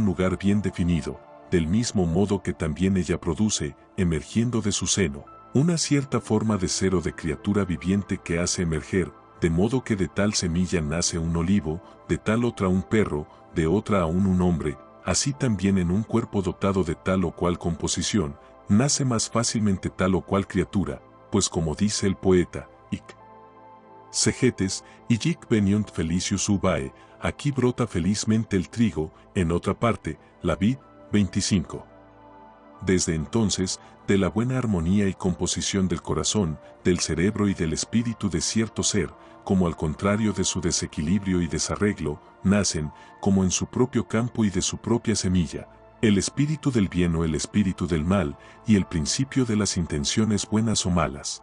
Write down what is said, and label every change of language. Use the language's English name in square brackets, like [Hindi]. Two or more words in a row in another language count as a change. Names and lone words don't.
[Spanish] lugar bien definido, del mismo modo que también ella produce, emergiendo de su seno, una cierta forma de ser o de criatura viviente que hace emerger, de modo que de tal semilla nace un olivo, de tal otra un perro, de otra aún un hombre, así también en un cuerpo dotado de tal o cual composición, nace más fácilmente tal o cual criatura, pues como dice el poeta, [Latin] Ic. Segetes, Illic veniunt felicius ubae, [Spanish] aquí brota felizmente el trigo, en otra parte, la vid, 25. Desde entonces, de la buena armonía y composición del corazón, del cerebro y del espíritu de cierto ser, como al contrario de su desequilibrio y desarreglo, nacen, como en su propio campo y de su propia semilla, el espíritu del bien o el espíritu del mal, y el principio de las intenciones buenas o malas.